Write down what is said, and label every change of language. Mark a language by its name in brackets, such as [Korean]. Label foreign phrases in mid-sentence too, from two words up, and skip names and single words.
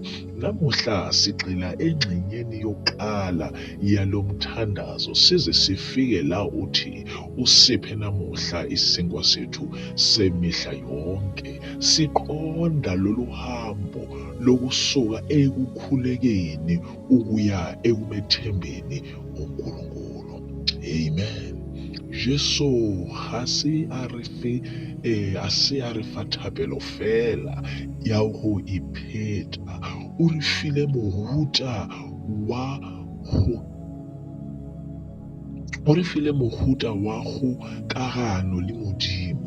[Zulu] Namuhla sigxila engxenyeni yokuqala yalo mthandazo size sifike la uthi usiphe namuhla isinkwa sethu semihla yonke. Siqonda lolu hambo lokusuka ekukhulekeni ukuya ekumethembeni uNkulunkulu. Amen. [Southern Sotho] Jesu ha se a re fa thapelo fela ya go ipheta, o re file mohuta wa kagano le Modimo.